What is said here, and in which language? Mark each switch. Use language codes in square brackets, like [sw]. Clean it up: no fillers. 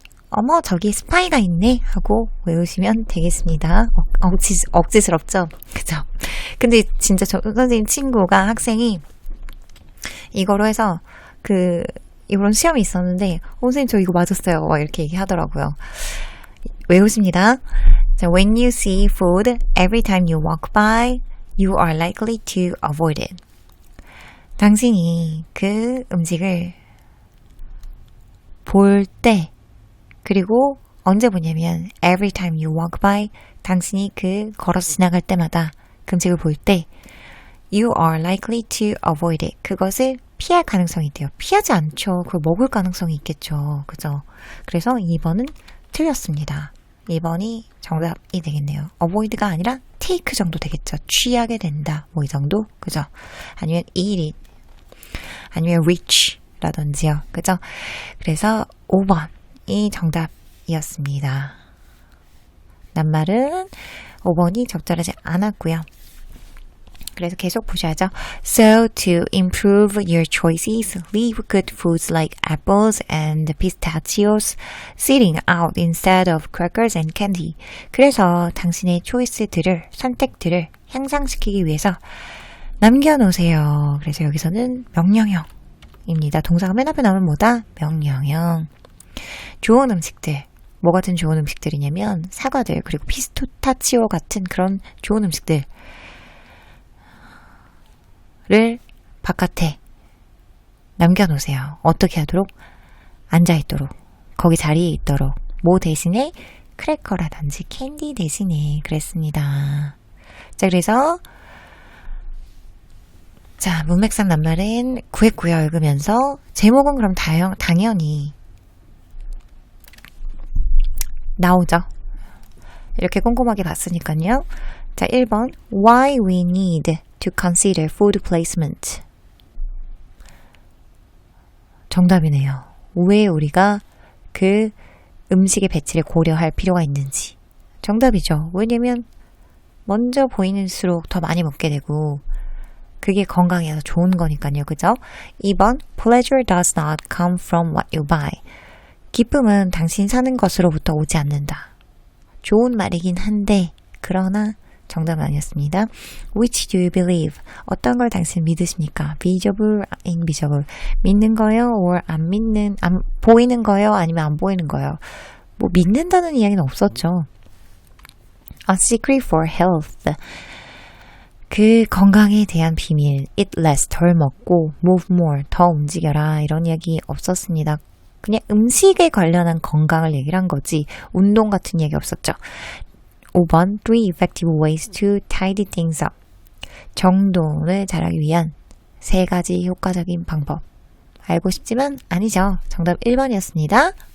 [ko] 어머, 저기 스파이가 있네 하고 외우시면 되겠습니다. 억지스럽죠? 그죠? 근데 진짜 저 선생님 친구가 학생이 이거로 해서 이런 시험이 있었는데 선생님 저 이거 맞았어요. 막 이렇게 얘기하더라고요. 외우십니다. [en] 자, when you see food every time you walk by, you are likely to avoid it. [ko] 당신이 그 음식을 볼 때 그리고 언제 보냐면 [en] every time you walk by [ko] 당신이 걸어서 지나갈 때마다 그 음식을 볼 때 [en] you are likely to avoid it. [ko] 그것을 피할 가능성이 있대요. 피하지 않죠. 그걸 먹을 가능성이 있겠죠. 그죠? 그래서 2번은 틀렸습니다. 2번이 정답이 되겠네요. avoid가 아니라 take 정도 되겠죠. 취하게 된다. 뭐 이 정도? 그죠? 아니면 [en] eat it. [ko] 아니면 reach 라든지요. 그죠? 그래서 5번이 정답이었습니다. 낱말은 5번이 적절하지 않았고요. 그래서 계속 보셔야죠. [en] So to improve your choices, leave good foods like apples and pistachios sitting out instead of crackers and candy. [ko] 그래서 당신의 선택들을 향상시키기 위해서 남겨놓으세요. 그래서 여기서는 명령형입니다. 동사가 맨 앞에 나오면 뭐다? 명령형. 좋은 음식들. 뭐 같은 좋은 음식들이냐면 사과들 그리고 피스타치오 같은 그런 좋은 음식들 를 바깥에 남겨놓으세요. 어떻게 하도록? 앉아있도록. 거기 자리에 있도록. 뭐 대신에? 크래커라든지 캔디 대신에 그랬습니다. 자, 그래서 자, 문맥상 낱말은 구했고요. 읽으면서 제목은 그럼 당연히 나오죠. 이렇게 꼼꼼하게 봤으니까요. [en] 자, 1번 Why we need to consider food placement. [ko] 정답이네요. 왜 우리가 그 음식의 배치를 고려할 필요가 있는지. 정답이죠. 왜냐면 먼저 보이는수록 더 많이 먹게 되고 그게 건강에 더 좋은 거니까요. 그죠? [en] 2번 Pleasure does not come from what you buy. [ko] 기쁨은 당신 사는 것으로부터 오지 않는다. 좋은 말이긴 한데 그러나 정답은 아니었습니다. [en] Which do you believe? [ko] 어떤 걸 당신 믿으십니까? [en] Visible, invisible. [ko] 믿는 거요? [en] or [ko] 안 보이는 거요? 아니면 안 보이는 거요? 뭐 믿는다는 이야기는 없었죠. [en] A secret for health. [ko] 그 건강에 대한 비밀. [en] Eat less, [ko] 덜 먹고 [en] move more, [ko] 더 움직여라. 이런 이야기 없었습니다. 그냥 음식에 관련한 건강을 얘기를 한 거지 운동 같은 얘기 없었죠. [en] 5번, 3 effective ways to tidy things up. [ko] 정돈을 잘하기 위한 3가지 효과적인 방법. 알고 싶지만 아니죠. 정답 1번이었습니다.